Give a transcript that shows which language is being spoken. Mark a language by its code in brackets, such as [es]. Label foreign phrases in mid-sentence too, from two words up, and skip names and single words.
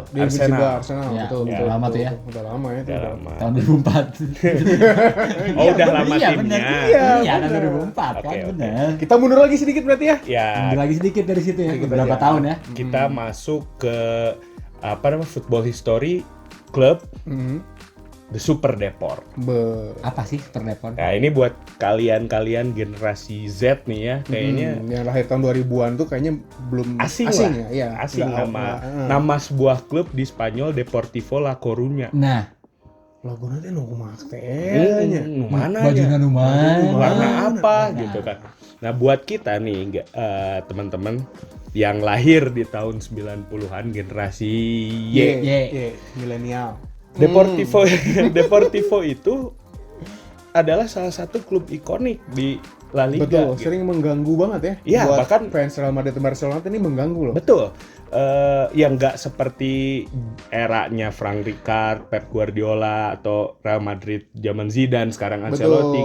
[id] Di Invincible Arsenal. Arsenal, Ya, betul, ya, betul. lama betul, tuh ya. Udah lama ya. Udah lama. Tahun 2004. Oh, udah lama Iya, timnya. bener. Iya, Iya, tahun bener. 2004 kan, Oke, oke. benar. Kita mundur lagi sedikit berarti ya. Ya, Ambil lagi sedikit dari situ ya, Sedikit beberapa aja. tahun ya. kita masuk ke apa namanya [en] football history club [id] Mhm. The Super Deport. Apa sih Super Deport? Nah, ini buat kalian generasi Z nih ya, kayaknya yang lahir tahun 2000-an tuh kayaknya belum asing ya. lah. Iya, Asing nggak- nama nggak- nama sebuah klub di Spanyol Deportivo La Coruña. Nah, Logo nanti nu kayaknya. Mana bajunya ya? lumayan. Warna apa Nah. gitu kan. Nah, buat kita nih teman-teman yang lahir di tahun 90-an generasi Y. Y. Milenial. Deportivo itu adalah salah satu klub ikonik di La Liga. Betul, gitu. sering mengganggu banget ya. Iya, Buat bahkan- fans Real Madrid dan Barcelona ini mengganggu loh. Betul. Yang nggak seperti eranya Frank Rijkaard, Pep Guardiola atau Real Madrid zaman Zidane, sekarang Ancelotti